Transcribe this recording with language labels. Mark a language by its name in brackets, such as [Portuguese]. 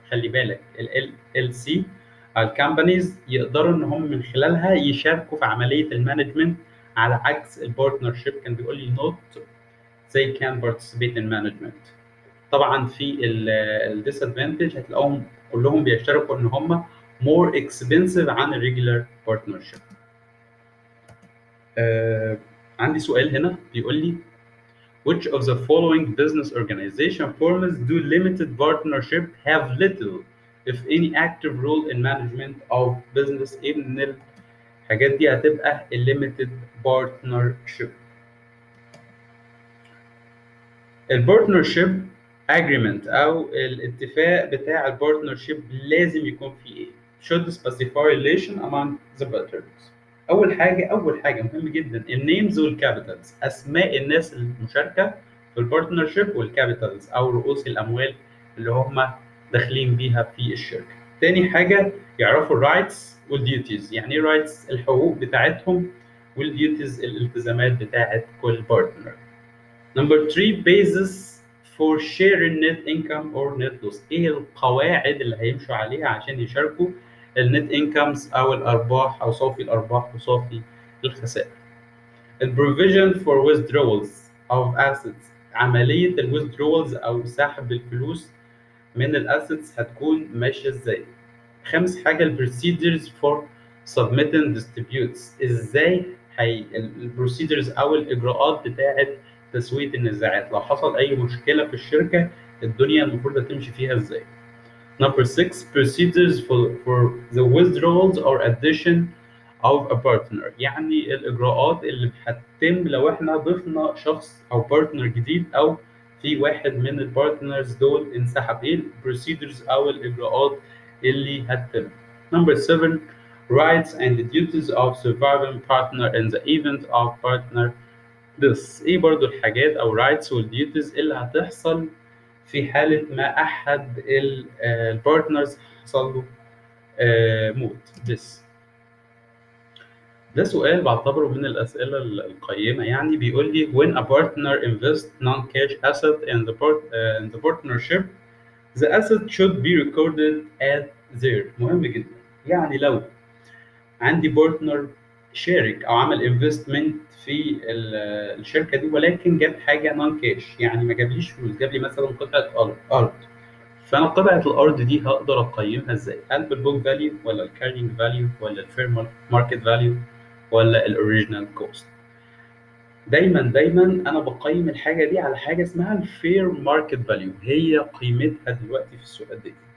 [Arabic] خلي بالك ال LLC الكامبانيز يقدروا ان هم من خلالها يشاركوا في عمليه المانجمنت، على عكس البارتنرشيب كان بيقول لي [English] not they can participate in management. [Arabic] طبعا في الديسادفانتج هتلاقوهم كلهم بيشتركوا ان هم [English] more expensive [Arabic] عن الريجولار بارتنرشيب. عندي سؤال هنا بيقول لي [English] which of the following business organization forms do limited partnership have little if any active role in management of business؟ [Arabic] ايه من الحاجات دي هتبقى [English] limited partnership؟ [Arabic] البارتنرشيب اجريمنت او الاتفاق بتاع البارتنرشيب لازم يكون فيه ايه؟ [English] should specify relation among the partners. [Arabic] اول حاجه مهم جدا النيمز والكابيتالز، اسماء الناس المشاركه في البارتنرشيب والكابيتالز او رؤوس الاموال اللي هم داخلين بيها في الشركة. تاني حاجة يعرفوا الرايتس والديوتيز. يعني ايه رايتس؟ الحقوق بتاعتهم، والديوتيز الالتزامات بتاعت كل بارتنر. [English] Number 3 basis for sharing net income or net loss. [Arabic] ايه القواعد اللي هيمشوا عليها عشان يشاركوا النت انكمز او الارباح او صافي الارباح وصافي الخسائر. [English] البروفيجن for withdrawals of assets. [Arabic] عملية الويزدرولز او سحب الفلوس من الاسيتس هتكون ماشية ازاي. خامس حاجة [English] البروسيدرز for submitting disputes. [Arabic] ازاي البروسيدرز او الاجراءات بتاعة تسوية النزاعات، لو حصل اي مشكلة في الشركة الدنيا المفروض هتمشي فيها ازاي. [English] Number 6 procedures for the withdrawals or addition of a partner. [Arabic] يعني الإجراءات اللي هتتم لو احنا ضفنا شخص أو بارتنر جديد أو في واحد من البارتنرز دول انسحب. ايه البروسيدرز أو الإجراءات اللي هتتم. [English] Number 7 rights and duties of surviving partner in the event of partner death. [Arabic] ايه برضو الحاجات أو rights والduties اللي هتحصل في حالة ما أحد البارتنرز حصل له موت بس. ده سؤال بعتبره من الأسئلة القيمة. يعني بيقول لي [English] when a partner invests non-cash asset in the partnership the asset should be recorded at zero. [Arabic] مهم جدا. يعني لو عندي بارتنر شارك او عمل انفستمنت في الشركه دي ولكن جاب حاجه نون كاش، يعني ما جابليش فلوس، جاب لي مثلا قطعه ارض. فانا قطعه الارض دي هقدر اقيمها ازاي؟ هل بالبوك فاليو ولا الكارينج فاليو ولا الفير ماركت فاليو ولا الاوريجينال كوست؟ دايما انا بقيم الحاجه دي على حاجه اسمها الفير ماركت فاليو، هي قيمتها دلوقتي في السوق قد ايه.